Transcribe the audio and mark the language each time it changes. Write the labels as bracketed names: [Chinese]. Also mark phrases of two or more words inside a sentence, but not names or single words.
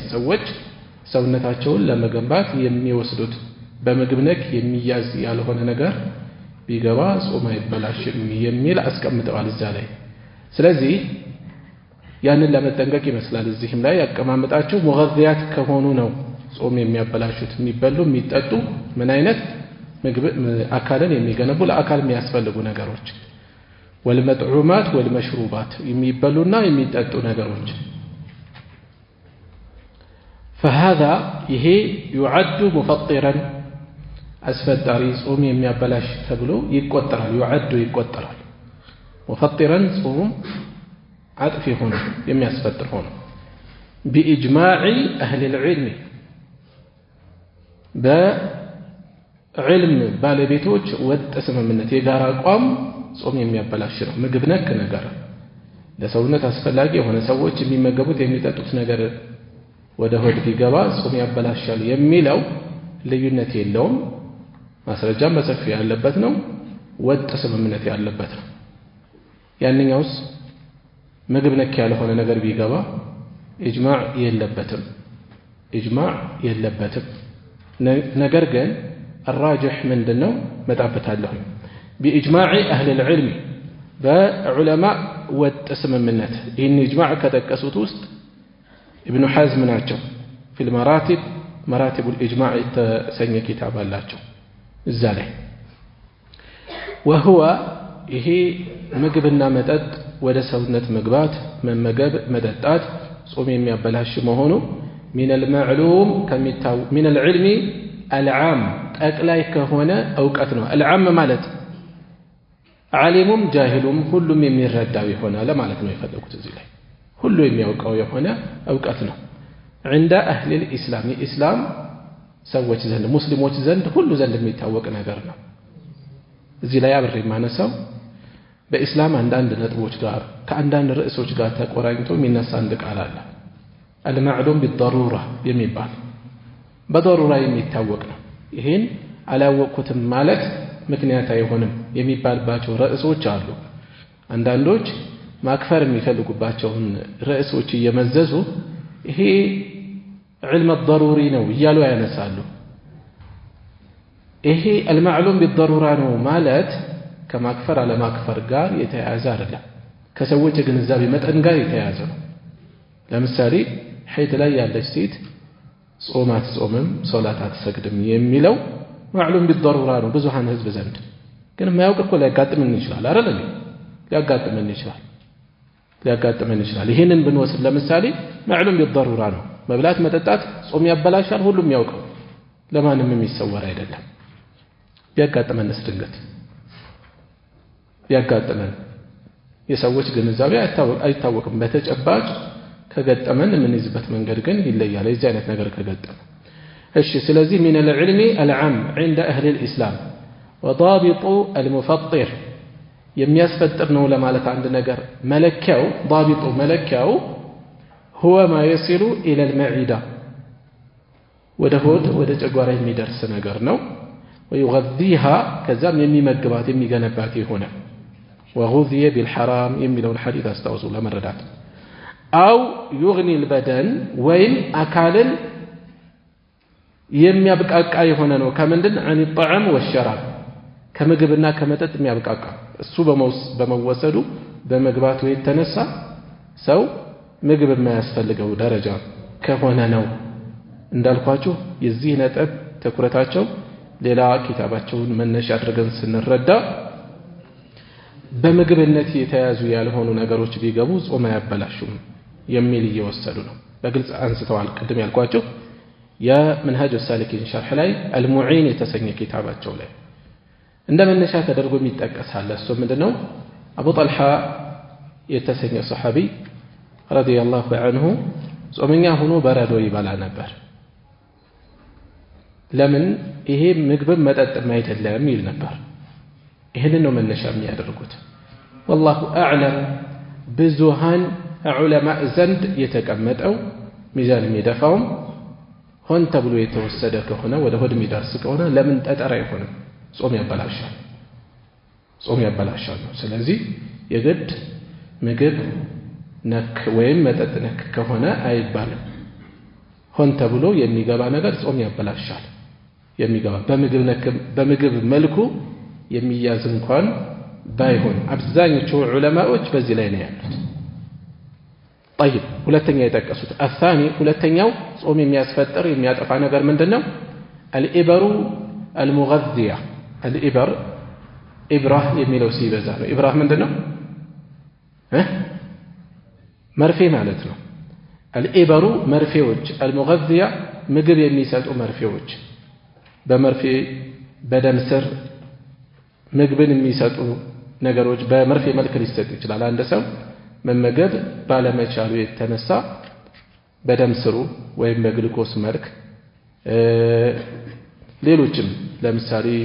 [Amharic] ሰዎች ሰውነታቸውን ለመገንባት የሚወስዱት በምግብ ነክ የሚያዝ ያልሆነ ነገር ቢገባ ጾም አይበላሽም የሚል አስቀምጠዋል እዛ ላይ። ስለዚህ ያንን ለመጠንቀቅ ይመስላል እዚህም ላይ ያቀማመጣቸው ሙገዚያት ከሆኑ ነው ጾም የሚያበላሹት የሚበሉ የሚጠጡ ምን አይነት ምግብ አካልን የሚገነቡ ለአካል የሚያስፈልጉ ነገሮች [Arabic] والمطعومات والمشروبات [Amharic] የሚበሉና የሚጠጡ ነገሮች فهذا ይሄ [Arabic] يعد مفطرا [Amharic] አስፈጣሪ ጾም የሚያበላሽ ተብሎ ይቆጠራል። يعد ይቆጠራል። مفطرا ጾም አጥፊ ሆኖ የሚያስፈጥር ሆኖ [Arabic] بإجماع أهل العلم [Amharic] በዕልም ባለቤቶች ወጥ ስምምነት የጋራ አቋም ጾም የሚያበላሽ ነው። ምግብ ነክ ነገር ለሰውነት አስፈላጊ የሆነ ሰዎች የሚመገቡት የሚጠጡት ነገር ወደ ሆድ ቢገባ ጾም ያበላሻል የሚለው ልዩነት የለውም። ማስረጃም በሰፊው ያለበት ነው። ወጥ ስምምነት ያለበት ነው። ያንኛውስ ምግብ ነክ ያልሆነ ነገር ቢገባ ኢጅማዕ የለበትም። ነገር ግን الراجح ምንድነው? መጣበታለሁ [Arabic] بإجماع أهل العلم [Amharic] በዑለማ ወጥ ስምምነት ይህን ኢጅማዕ ከተጠቀሱት ውስጥ ኢብኑ ሐዝም ናቸው [Arabic] في المراتب مراتب الإجماع [Amharic] የተሰኘ ኪታብ አላቸው እዛ ላይ وهو ይሄ ምግብና መጠጥ ወደ ሰውነት መግባት መመገብ መጠጣት ጾም የሚያበላሽ መሆኑ [Arabic] من المعلوم من العلم العام [Amharic] ጠቅላይ ከሆነ ዕውቀት ነው العام ማለት ዓሊሙም ጃሂሉም ሁሉም የሚረዳው ይሆናል ማለት ነው የፈለጉት እዚህ ላይ ሁሉ የሚያውቀው የሆነ ዕውቀት ነው [Arabic] عند أهل الإسلام الإسلام [Amharic] ሰዎች ዘንድ ሙስሊሞች ዘንድ ሁሉ ዘንድ የሚታወቅ ነገር ነው እዚህ ላይ አብሬ ማነሳው በእስላም አንዳንድ ነጥቦች ጋር ከአንዳንድ ርዕሶች ጋር ተቆራኝቶ የሚነሳ አንድ ቃል አለ [Arabic] المعلوم بالضرورة [Amharic] የሚባል በضرورة የሚታወቅ ነው ይሄን አላወቁትም ማለት ምክንያት አይሆንም የሚባልባቸው ርዕሶች አሉ አንዳንዶች ማክፈር የሚፈልጉባቸውን ርዕሶች እየመዘዙ ይሄ [Arabic] علم الضروري [Amharic] ነው እያሉ ያነሳሉ ይሄ [Arabic] المعلوم بالضرورة [Amharic] ነው ማለት ከማክፈር አለማክፈር ጋር የተያያዘ አይደለም ከሰዎች ግንዛቤ መጠን ጋር የተያያዘ ነው ለምሳሌ ሐይድ ላይ ያለች ሴት ጾም አትጾምም ሶላት አትሰግድም የሚለው [Arabic] معلوم بالضرورة [Amharic] ነው ብዙሃን ህዝብ ዘንድ ግን የማያውቅ እኮ ሊያጋጥመን ይችላል አይደል ሊያጋጥመን ይችላል ይሄንን ብንወስድ ለምሳሌ [Arabic] معلوم بالضرورة [Amharic] ነው መብላት መጠጣት ጾም ያበላሻል ሁሉም ያውቀው ለማንም የሚሰወር አይደለም ቢያጋጥመንስ ድንገት ቢያጋጥመን የሰዎች ግንዛቤ አይታወቅም በተጨባጭ ከገጠመን የምንይዝበት መንገድ ግን ይለያል የዚህ አይነት ነገር ከገጠመ እሺ ስለዚህ [Arabic] من العلم العام عند أهل الإسلام وضابط المفطر [Amharic] የሚያስፈጥር ነው ለማለት አንድ ነገር መለኪያው ضابط መለኪያው [Arabic] هو ما يصل إلى المعدة [Amharic] ወደ ሆድ ወደ ጨጓራ የሚደርስ ነገር ነው ويغذيها ከዛም የሚመግባት የሚገነባት ይሆነ [Arabic] وغذي بالحرام [Amharic] የሚለውን ሐዲስ አስተውሱ ለመረዳት [Arabic] أو يغني البدن [Amharic] ወይም አካልን የሚያብቃቃ የሆነ ነው ከምንድን [Arabic] عن الطعام والشراب [Amharic] ከምግብና ከመጠጥ የሚያብቃቃ እሱ በመወሰዱ በመግባቱ የተነሳ ሰው ምግብ የማያስፈልገው ደረጃ ከሆነ ነው እንዳልኳችሁ የዚህ ነጥብ ትኩረታቸው ሌላ ኪታባቸውን መነሻ አድርገን ስንረዳ በምግብነት የተያዙ ያልሆኑ ነገሮች ቢገቡ ጾም አያበላሹም የሚል እየወሰዱ ነው በግልጽ አንስተዋል ቅድም ያልኳችሁ የመንሃጅ السالكين شرح ላይ المعين የተሰኘ ኪታባቸው ላይ እንደ መነሻ ተደርጎ የሚጠቀሳል እሱ ምንድነው አቡ ጠልሃ የተሰኘ ሱሐቢ [Arabic] رضي الله عنه [Amharic] ጾመኛ ሆኖ በረዶ ይበላ ነበር ለምን ይሄ ምግብ መጠጥም አይደለም ይል ነበር ይሄንን ነው መነሻ የሚያደርጉት [Arabic] والله اعلم [Amharic] ብዙሃን ዑለማ ዘንድ የተቀመጠው ሚዛን የሚደፋው ሆን ተብሎ የተወሰደ ከሆነ ወደ ሆድ የሚደርስ ከሆነ ለምን ጠጠር አይሆንም ጾም ያበላሻል ነው ስለዚህ የግድ ምግብ ነክ ወይም መጠጥ ነክ ከሆነ አይባልም ሆን ተብሎ የሚገባ ነገር ጾም ያበላሻል የሚገባ በምግብ መልኩ የሚያዝ እንኳን ባይሆን አብዛኞቹ ዑለማዎች በዚህ ላይ ነው ያሉት طيب ሁለተኛ የጠቀሱት الثاني ሁለተኛው ጾም የሚያስፈጥር የሚያጠፋ ነገር ምንድነው [Arabic] الإبر المغذية الإبر إبرة [Amharic] የሚለው ሲበዛ ነው ኢብራህ ምንድነው መርፌ ማለት ነው الإبر መርፌዎች المغذية ምግብ የሚሰጡ መርፌዎች በመርፌ በደም ስር ምግብን የሚሰጡ ነገሮች በመርፌ መልክ ሊሰጥ ይችላል አንድ ሰው መመገብ ባለመቻሉ የተነሳ በደም ስሩ ወይም በግሉኮስ መልክ ሌሎችም ለምሳሌ